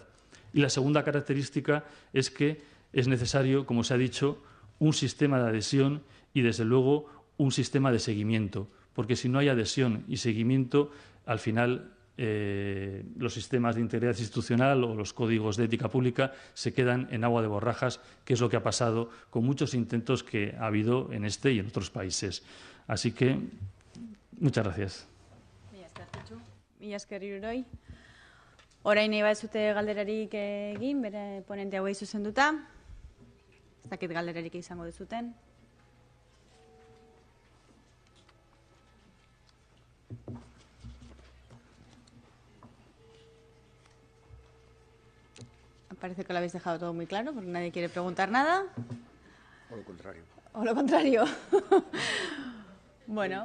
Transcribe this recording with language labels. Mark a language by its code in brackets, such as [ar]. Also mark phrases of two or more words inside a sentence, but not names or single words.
[es] Y la segunda característica es que es necesario, como se ha dicho, un sistema de adhesión y, desde luego, un sistema de seguimiento, porque si no hay adhesión y seguimiento, al final los sistemas de integridad institucional o los códigos de ética pública se quedan en agua de borrajas, que es lo que ha pasado con muchos intentos que ha habido en este y en otros países. Así que, muchas gracias. [eu] Mila esker Hiruroi. Orain nahi baduzue galderarik egin, bere ponente hauei zuzenduta. Ez dakit galderarik izango duzuten. [es] Parece que lo habéis dejado todo muy claro, porque nadie quiere preguntar nada. O lo contrario. O lo contrario. Bueno.